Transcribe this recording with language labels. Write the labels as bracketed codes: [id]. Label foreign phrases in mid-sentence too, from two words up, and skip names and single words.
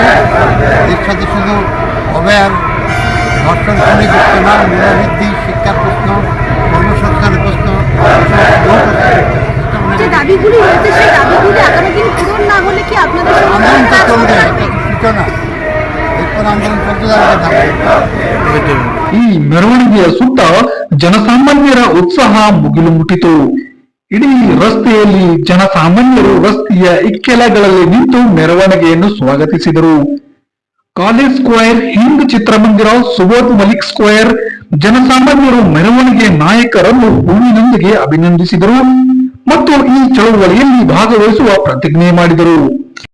[bn] এর সাথে শুধু অবয়ার ধর্ষণ করে যুক্ত না, মূল্যবৃদ্ধি, শিক্ষার প্রশ্ন, কর্মসংস্থানের প্রশ্ন, আন্দোলন তো চলবে, একটা সূচনা, এরপর আন্দোলন চলতে যাবে। [kn] ಈ ಮೆರವಣಿಗೆಯ ಸುತ್ತ ಜನಸಾಮಾನ್ಯರ ಉತ್ಸಾಹ ಮುಗಿಲು ಮುಟ್ಟಿತು. ಇಡೀ ರಸ್ತೆಯಲ್ಲಿ ಜನಸಾಮಾನ್ಯರು ರಸ್ತೆಯ ಇಕ್ಕೆಲಗಳಲ್ಲಿ ನಿಂತು ಮೆರವಣಿಗೆಯನ್ನು ಸ್ವಾಗತಿಸಿದರು. ಕಾಲೇಜ್ ಸ್ಕ್ವೇರ್, ಹಿಂದ್ ಚಿತ್ರಮಂದಿರ, ಸುಬೋಧ್ ಮಲಿಕ್ ಸ್ಕ್ವೇರ್ ಜನಸಾಮಾನ್ಯರು ಮೆರವಣಿಗೆ ನಾಯಕರನ್ನು ಹೂವಿನೊಂದಿಗೆ ಅಭಿನಂದಿಸಿದರು ಮತ್ತು ಈ ಚಳವಳಿಯಲ್ಲಿ ಭಾಗವಹಿಸುವ ಪ್ರತಿಜ್ಞೆ ಮಾಡಿದರು.